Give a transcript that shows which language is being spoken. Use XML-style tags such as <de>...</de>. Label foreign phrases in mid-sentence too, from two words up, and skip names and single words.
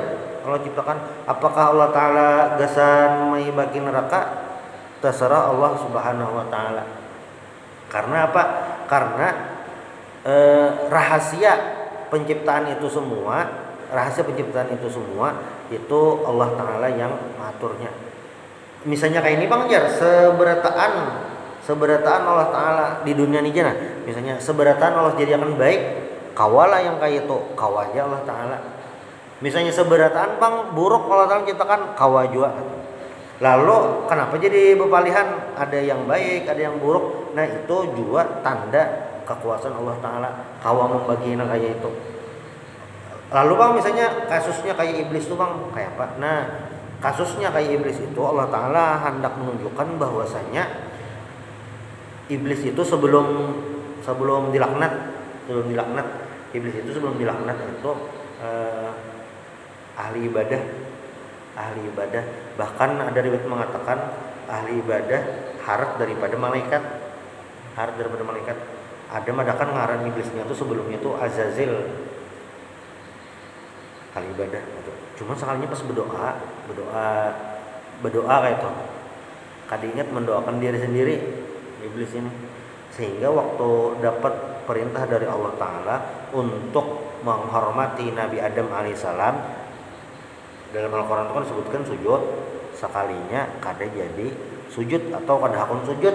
<id>Allah ciptakan, apakah</id> <ar>الله تعالى</ar> <id>gasan mai bagi neraka?</id> <ar>Terserah الله سبحانه وتعالى.</ar> <id>Karena apa? Karena rahasia penciptaan itu semua itu</id> <ar>الله تعالى</ar> <id>yang mengaturnya.</id> <bjn>Misalnya kayak ini Bang Jar, seberataan</bjn> <ar>الله تعالى</ar> <bjn>di dunia ini nah, misalnya seberataan Allah jadikan baik, kawalah yang kayak itu, kawaja</bjn> <ar>الله تعالى.</ar> <bjn>Misalnya seberataan Bang buruk</bjn> <ar>الله تعالى</ar> <bjn>ciptakan, kawajua.</bjn> <id>Lalu kenapa jadi berpalihan, ada yang baik, ada yang buruk? Nah, itu juga tanda kekuasaan</id> <ar>الله تعالى,</ar> <id>kawa membaginya kayak itu. Lalu Bang misalnya kasusnya kayak iblis tuh Bang, kayak apa? Nah, kasusnya kayak iblis itu</id> <ar>الله تعالى</ar> <id>hendak menunjukkan bahwasanya iblis itu sebelum dilaknat, iblis itu sebelum dilaknat itu ahli ibadah. Bahkan ada riwayat mengatakan ahli ibadah harat daripada malaikat.</id> <bjn>Ada madakan ngaran iblisnya itu sebelumnya itu Azazil, ahli ibadah.</bjn> <id>Cuma sekalinya pas berdoa kayak itu, kada ingat mendoakan diri sendiri iblis ini, sehingga waktu dapat perintah dari</id> <ar>الله تعالى</ar> <id>untuk menghormati Nabi Adam alaihissalam, dalam Al-Quran itu kan disebutkan sujud, sekalinya kada jadi sujud atau kada hakun sujud.</id>